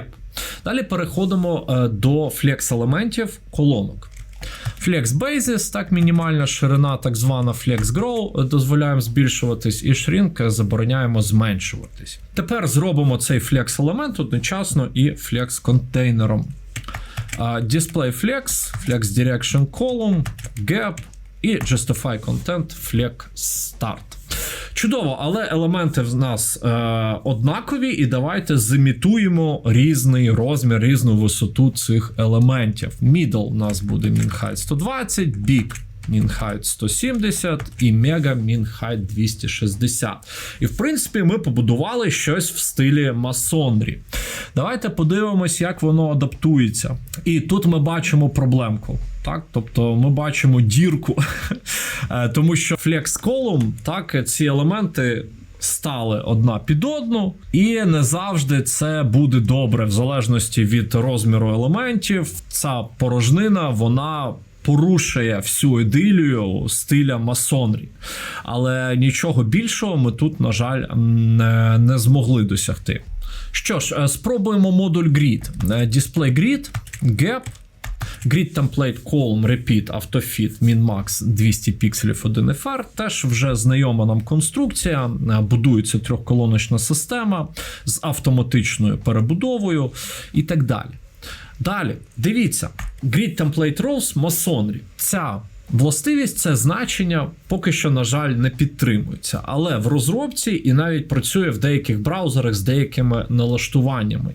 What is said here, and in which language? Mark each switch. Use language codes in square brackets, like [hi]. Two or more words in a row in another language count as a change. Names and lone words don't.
[uk] Далі переходимо до Flex елементів колонок. [en] Flex Basis, [uk] так, мінімальна ширина, так звана [en] Flex Grow, [uk] дозволяємо збільшуватись, і Shrink забороняємо зменшуватись. Тепер зробимо цей Flex елемент одночасно і Flex контейнером. [en] Display Flex, Flex Direction Column, Gap і Justify Content, Flex Start. [uk] Чудово, але елементи в нас однакові, і давайте зімітуємо різний розмір, різну висоту цих елементів. [en] Middle [uk] у нас буде [en] min height 120, Big min height 170 і Mega min height 260. [uk] І в принципі ми побудували щось в стилі масонрі. Давайте подивимось, як воно адаптується. І тут ми бачимо проблемку. Так, тобто ми бачимо дірку, тому що [en] Flex Column, [uk] так, ці елементи стали одна під одну, і не завжди це буде добре, в залежності від розміру елементів. Ця порожнина, вона порушує всю ідилію стиля масонрі. Але нічого більшого ми тут, на жаль, не змогли досягти. Що ж, спробуємо модуль [en] Grid. Display Grid, Gap, Grid Template Column Repeat AutoFit Min-Max 200 пікселів 1 FR. [uk] Теж вже знайома нам конструкція. Будується трьохколоночна система з автоматичною перебудовою і так далі. Далі, дивіться, [en] Grid Template Rows Masonry. [uk] Ця властивість, це значення поки що, на жаль, не підтримується, але в розробці і навіть працює в деяких браузерах з деякими налаштуваннями.